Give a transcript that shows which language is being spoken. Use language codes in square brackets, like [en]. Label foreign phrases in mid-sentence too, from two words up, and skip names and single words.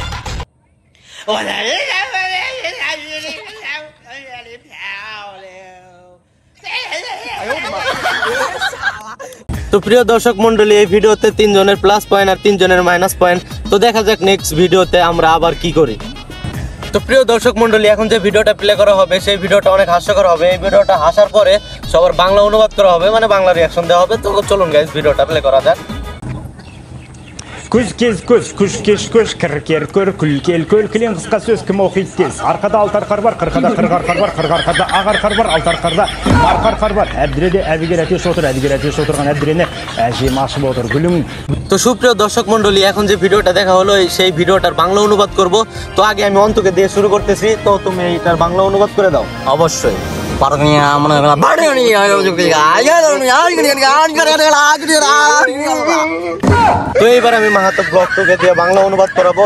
[bn] তো প্রিয় দর্শক মন্ডলী, এই ভিডিওতে 3 জনের [en] plus point [bn] আর 3 জনের [en] minus point. [bn] তো দেখা যাক নেক্সট ভিডিওতে আমরা আবার কি করি। তো প্রিয় দর্শক মন্ডলী, এখন যে ভিডিওটা প্লে করা হবে সেই ভিডিওটা অনেক হাস্যকর হবে। এই ভিডিওটা হাসার পরে সবার বাংলা অনুবাদ করা হবে, মানে বাংলা রিয়াকশন দেওয়া হবে। তো চলুন গাইস, ভিডিওটা প্লে করা যাক। [kk] Күз кез көз күш кеш көш кір кер көр күл кел көл кілең қысқа сөз кім оқиды тез. Арқада алтар қар бар, қырқада қырғар қар бар, қырғар қарда ағар қар бар, алтар қарда марқар қар бар. Әбдіреде әбігер әтеш отыр, әбігер әтеш отырған әбдірені әжем ашып отыр гүлің। [bn] তো সুপ্রিয় দর্শক মন্ডলী, এখন যে ভিডিওটা দেখা হলো সেই ভিডিওটার বাংলা অনুবাদ করব। তো আগে আমি অন্তকে দিয়ে শুরু করতেছি। তো তুমি এইটার বাংলা অনুবাদ করে দাও। অবশ্যই। তো এইবার আমি মাহাতো ব্লগকে দিয়ে বাংলা অনুবাদ করাবো।